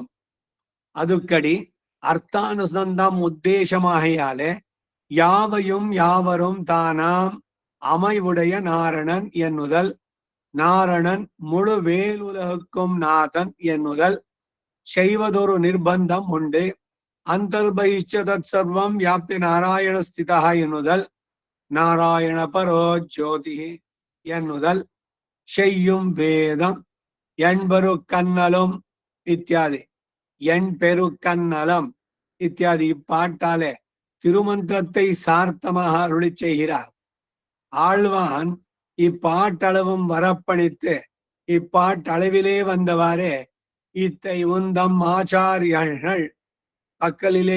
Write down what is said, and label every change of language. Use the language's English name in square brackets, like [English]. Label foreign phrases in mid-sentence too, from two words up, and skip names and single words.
[Tamil] அதுக்கடி அர்த்தானுசந்தம் உத்தேசமாகையாலே யாவையும் யாவரும் தானாம் அமைவுடைய நாரணன் என்னுதல், நாரணன் முழு வேலுலகுக்கும் நாதன் என்னுதல் செய்வதொரு நிர்பந்தம் உண்டு. [Sanskrit] ಅಂತರ್ಬಹಿಶ್ಚ ತತ್ಸರ್ವಂ ವ್ಯಾಪ್ತಿ ನಾರಾಯಣ ಸ್ಥಿತಃ [Tamil] ಎನ್ನುದಲ್, [Sanskrit] ನಾರಾಯಣ ಪರೋ ಜ್ಯೋತಿ [Tamil] ಎನ್ನುದಲ್ செய்யும் வேதம் எண்பெரு கண்ணலும் இத்தியாதி எண்பெரு கண்ணலம் இத்தியாதி இப்பாட்டாலே திருமந்திரத்தை சார்த்தமாக அருளி செய்கிறார். ஆழ்வான் இப்பாட்டளவும் வரப்பணித்து இப்பாட்டளவிலே வந்தவாறே இத்தை உந்தம் ஆச்சாரியர்கள் பக்கலிலே